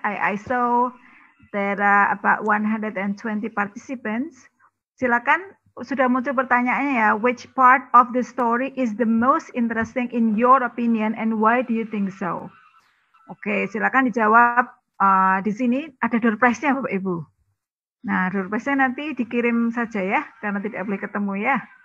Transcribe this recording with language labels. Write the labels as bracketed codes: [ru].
[en] I saw there are about 120 participants. [id] Silakan, sudah muncul pertanyaannya ya. [en] Which part of the story is the most interesting in your opinion and why do you think so? [id] Oke, silakan dijawab. Di sini ada door prize-nya Bapak Ibu. Nah, door prize-nya nanti dikirim saja ya, karena tidak boleh ketemu ya.